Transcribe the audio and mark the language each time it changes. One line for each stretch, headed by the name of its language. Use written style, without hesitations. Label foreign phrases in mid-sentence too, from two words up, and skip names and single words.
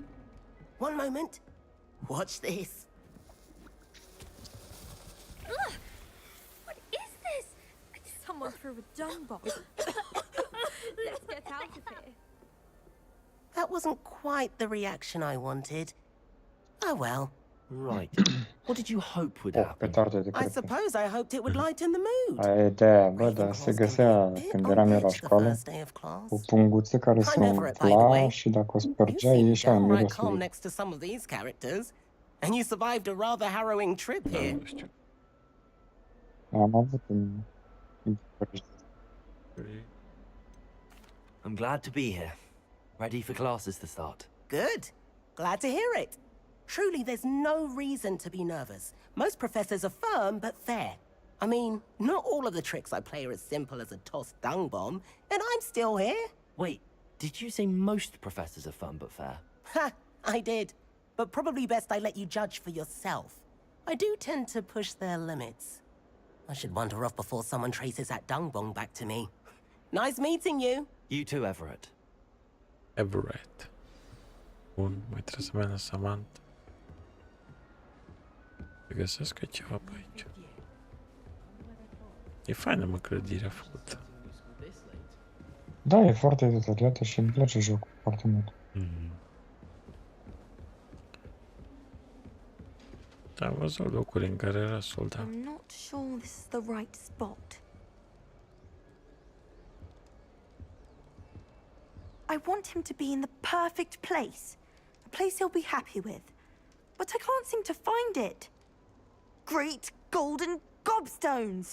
English: One moment. Watch this. fall through a dung bomb. Let's get out of here. That wasn't quite the reaction I wanted. Oh well. Right. What did you hope would Oh, happen?
Romanian: petarde de
English: I
Romanian: cred.
English: suppose I hoped it would lighten the mood.
Romanian: Aia e de-aia, bă, dar se găsea când eram eu la școală o punguță care se umfla și dacă o spărgeai ieșea un miros
English: calm
Romanian: ei.
English: next to some of these characters, and you survived a rather harrowing trip here.
Romanian: Am avut un...
English: I'm glad to be here. Ready for classes to start. Good. Glad to hear it. Truly, there's no reason to be nervous. Most professors are firm but fair. I mean, not all of the tricks I play are as simple as a tossed dung bomb, and I'm still here. Wait, did you say most professors are fun but fair? Ha! I did. But probably best I let you judge for yourself. I do tend to push their limits. I should wander off before someone traces that dung bomb back to me. Nice meeting you. You too, Everett. Everett.
Romanian: Bun, mai trebuie să merg la Samantha. Să găsesc ceva pe aici. E faină, mă, clădirea făcută. Da, e foarte detaliată și îmi place jocul foarte mult. Da, am văzut locuri în care era soldat.
English: I'm not sure this is the right spot. I want him to be in the perfect place. A place he'll be happy with. But I can't seem to find it. Great golden gobstones!